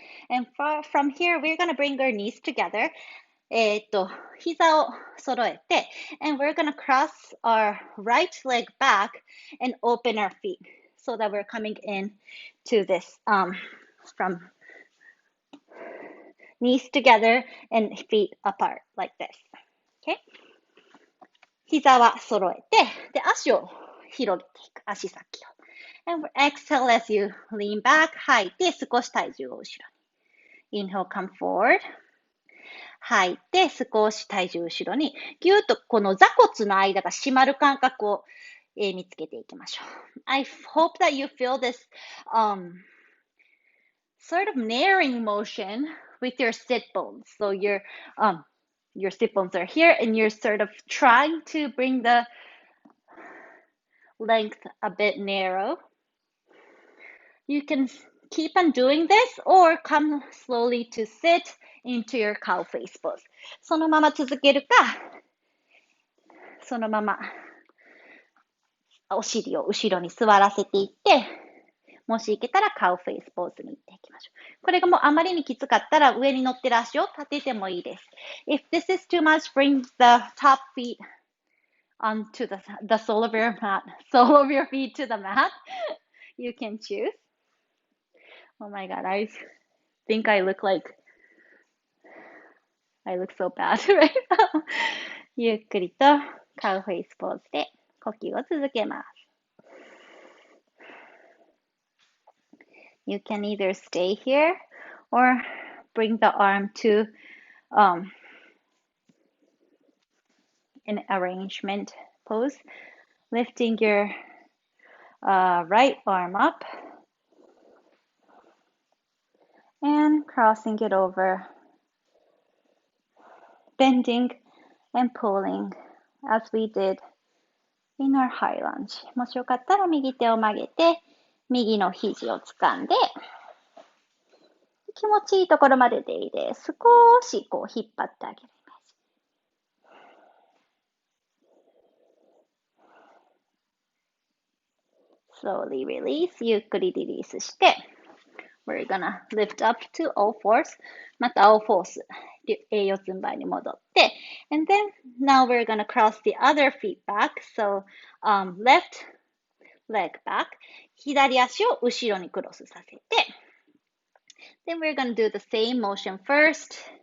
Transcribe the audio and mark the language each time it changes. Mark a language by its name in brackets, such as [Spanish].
[English] And from here, we're going to bring our knees together. [Japanese] 膝を揃えて、 [English] and we're going to cross our right leg back and open our feet so that we're coming in to this from knees together and feet apart like this. Okay? [Japanese] 膝は揃えて、で、足を広げていく、足先を。 [English] And exhale as you lean back, [Japanese] 吐いて少し体重を後ろに。 [English] Inhale, come forward. [Japanese] 吐いて少し体重後ろに。ぎゅっとこの座骨の間が締まる感覚を、見つけていきましょう。 [English] I hope that you feel this sort of narrowing motion with your sit bones. So your sit bones are here and you're sort of trying to bring the length a bit narrow. You can keep on doing this or come slowly to sit into your cow face pose. [Japanese] そのまま続けるか、そのままお尻を後ろに座らせていって、もしいけたらカウフェイスポーズに行っていきましょう。これがもうあまりにきつかったら上に乗ってる足を立ててもいいです。 [English] If this is too much, bring the top feet onto the sole of your feet to the mat. You can choose. Oh my god, I think I look so bad right now. [Japanese] ゆっくりとカウフェイスポーズで呼吸を続けます。 [English] You can either stay here or bring the arm to an arrangement pose, lifting your right arm up and crossing it over, bending and pulling as we did in our high lunge. [Japanese] もしよかったら右手を曲げて、右の肘を掴んで、気持ちいいところまででいいです。少しこう引っ張ってあげるイメージ。 [English] Slowly release. [Japanese] ゆっくりリリースして、 [English] We're gonna lift up to all fours. また all fours. [Japanese] 四つん這いに戻って、 [English] and then now we're gonna cross the other feet back. So, left leg back. [Japanese] 左足を後ろにクロスさせて、 [English] then we're gonna do the same motion first.